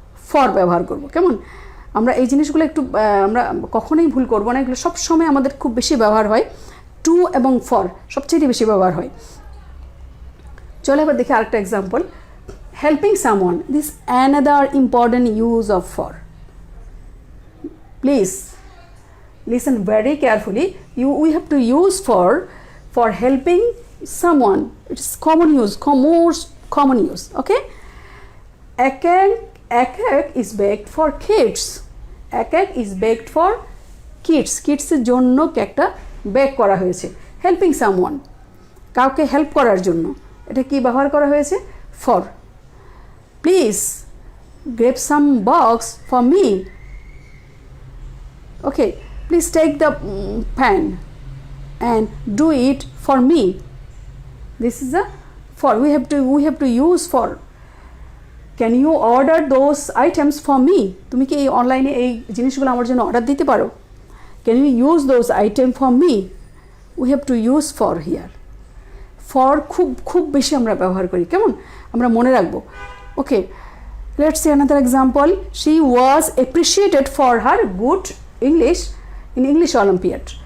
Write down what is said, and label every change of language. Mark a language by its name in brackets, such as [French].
[Bangla] For ব্যবহার করব, কেমন? আমরা এই জিনিসগুলো একটু আমরা কখনোই ভুল করবো না, এগুলো সবসময় আমাদের খুব বেশি ব্যবহার হয়। টু এবং ফর সবচেয়ে বেশি ব্যবহার হয়। চলো এবার দেখি আরেকটা example. [English] Helping someone, this another important use of for. Please listen very carefully. We have to use for helping someone. It is common use, most common use. Okay, a cake is baked for kids. A cake is baked for kids. [Bangla] কিডসের জন্য কেকটা bake করা হয়েছে। [English] helping someone, [Bangla] কাউকে help করার জন্য, এটা কি ব্যবহার করা হয়েছে? For. [English] Please grab some box for me. Okay, please take the pan and do it for me. This is the for. we have to use for. Can you order those items for me? [Bangla] তুমি কি এই অনলাইনে এই জিনিসগুলো আমার জন্য order দিতে পারো? [English] Can you use those items for me? We have to use for here. [Bangla] For খুব বেশি আমরা ব্যবহার করি, কেমন? আমরা মনে রাখবো। [English] Okay, let's see another example. She was appreciated for her good English in English Olympiad.